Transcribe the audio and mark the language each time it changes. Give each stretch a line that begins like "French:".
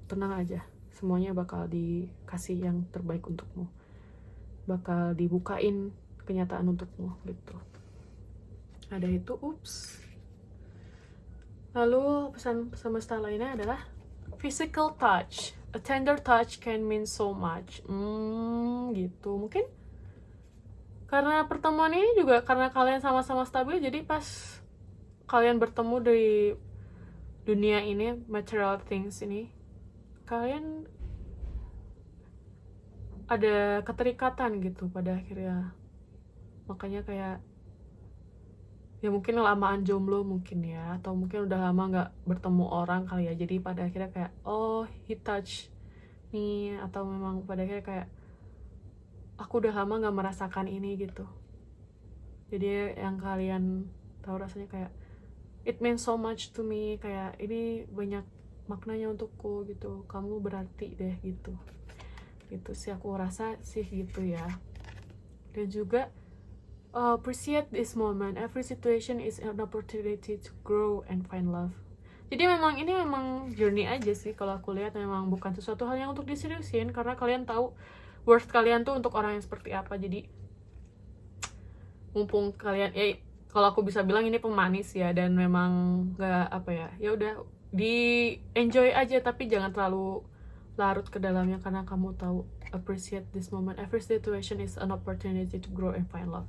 Indonesian: Tenang aja, semuanya bakal dikasih yang terbaik untukmu, bakal dibukain kenyataan untukmu gitu. Ada itu, Lalu pesan semesta lainnya adalah physical touch.
English: A tender touch can mean so much.
Indonesian: Gitu. Mungkin karena pertemuan ini juga karena kalian sama-sama stabil, jadi pas kalian bertemu di dunia ini,
English: material things
Indonesian: ini, kalian ada keterikatan gitu pada akhirnya. Makanya kayak ya mungkin lamaan jomblo mungkin ya, atau mungkin udah lama nggak bertemu orang kali ya, jadi pada akhirnya kayak
English: he touch
Indonesian: nih, atau memang pada akhirnya kayak aku udah lama nggak merasakan ini gitu. Jadi yang kalian tahu rasanya kayak
English: it means so much to me,
Indonesian: kayak ini banyak maknanya untukku gitu, kamu berarti deh gitu. Gitu sih aku rasa sih gitu ya. Dan juga
English: appreciate this moment. Every situation is an opportunity to grow and find love.
Indonesian: Jadi memang ini memang journey aja sih kalau aku lihat, memang bukan sesuatu hal yang untuk diseriusin, karena kalian tahu worth kalian tuh untuk orang yang seperti apa. Jadi mumpung kalian kalau aku bisa bilang ini pemanis ya, dan memang nggak apa ya udah di enjoy aja, tapi jangan terlalu larut ke dalamnya, karena kamu tahu
English: appreciate this moment. Every situation is an opportunity to grow and find love.